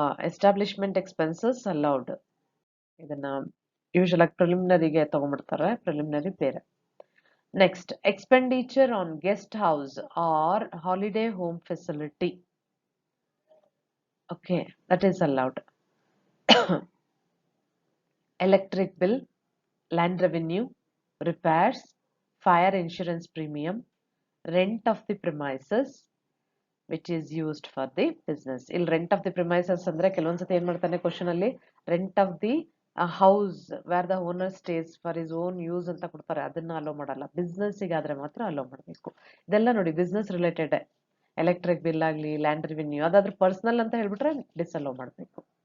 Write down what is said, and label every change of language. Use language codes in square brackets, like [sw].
[en] Establishment expenses allowed. [kn] ಇದನ್ನ usual ಆಗಿ ಪ್ರಿಲಿಮಿನರಿಗೆ ತಗೊಂಡ್ಬಿಡ್ತಾರೆ, preliminary ಬೇರೆ. [en] Next, expenditure on guest house or holiday home facility, okay, that is allowed. electric bill, land revenue, repairs, fire insurance premium, rent of the premises which is used for the business. [kn] ಇಲ್ಲಿ [en] rent of the premises [kn] ಅಂದ್ರೆ ಕೆಲವೊಂದ್ಸತಿ ಏನ್ ಮಾಡ್ತಾನೆ question ಅಲ್ಲಿ, [en] rent of the house where the owner stays for his own use [kn] ಅಂತ ಕೊಡ್ತಾರೆ, ಅದನ್ನ hello ಮಾಡಲ್ಲ. ಬಿಸ್ನೆಸ್ಸಿಗೆ ಆದ್ರೆ ಮಾತ್ರ ಅಲೋ ಮಾಡಬೇಕು. ಇದೆಲ್ಲ ನೋಡಿ ಬಿಸ್ನೆಸ್ ರಿಲೇಟೆಡ್. ಎಲೆಕ್ಟ್ರಿಕ್ ಬಿಲ್ ಆಗಲಿ, ಲ್ಯಾಂಡ್ ರೆವಿನ್ಯೂ, ಅದಾದ್ರೂ ಪರ್ಸನಲ್ ಅಂತ ಹೇಳ್ಬಿಟ್ರೆ ಡಿಸಲೋ ಮಾಡಬೇಕು.